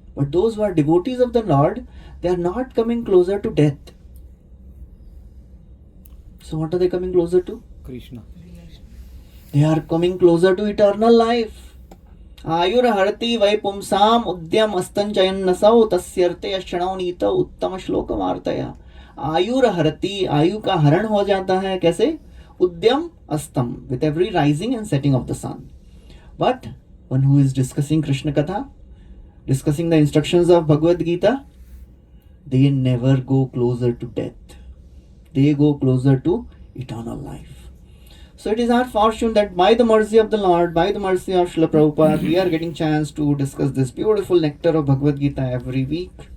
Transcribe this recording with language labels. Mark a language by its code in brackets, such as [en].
[en] But those who are devotees of the Lord, they are not coming closer to death. So what are they coming closer to? Krishna. They are coming closer to eternal life. [sa] Ayur harati vai pumsam udyam astanchayan nasau tasyarte ashanaunita उत्तम श्लोक वार्तया. आयुर हरति, [hi] आयु का हरण हो जाता है कैसे? [sa] उद्यम अस्तम, [en] with every rising and setting of the sun. But one who is discussing Krishna Katha, discussing the instructions of Bhagavad Gita, they never go closer to death. They go closer to eternal life. So it is our fortune that by the mercy of the Lord, by the mercy of Srila Prabhupada, we are getting chance to discuss this beautiful nectar of Bhagavad Gita every week.